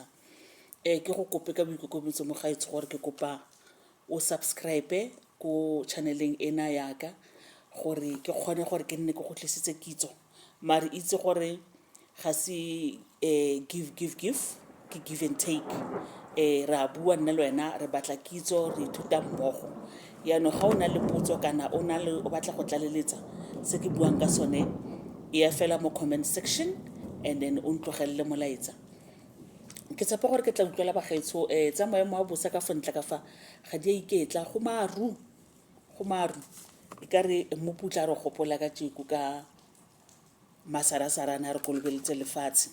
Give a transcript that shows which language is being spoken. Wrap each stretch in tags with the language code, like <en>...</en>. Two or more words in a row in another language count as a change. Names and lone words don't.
<tn>Ke go kope ka boikokobetso mo gaetsho gore ke kopa o subscribe ko channeleng ena yaka gore ke kgone gore ke nne ke go tlisitse kitso mare itse gore ga se</tn> <en>give and take.</en> <tn>Ra bua nna le wena re batla kitso re ithuta mmogo yaanong ga o na le potso kana o batla go tlaleletsa se ke buang ka sone ya fela mo</tn> <en>comment section and then</en> <tn>o ntlogelle molaetsa. Ke tshepa gore ke tla utlwela bagaetsho tsa maemo a bosa ka fontla ka fa ga di a iketla go maru e ka re moputla re gopola ka tšeko ka masarasarana re kolobeletse lefatshe.</tn>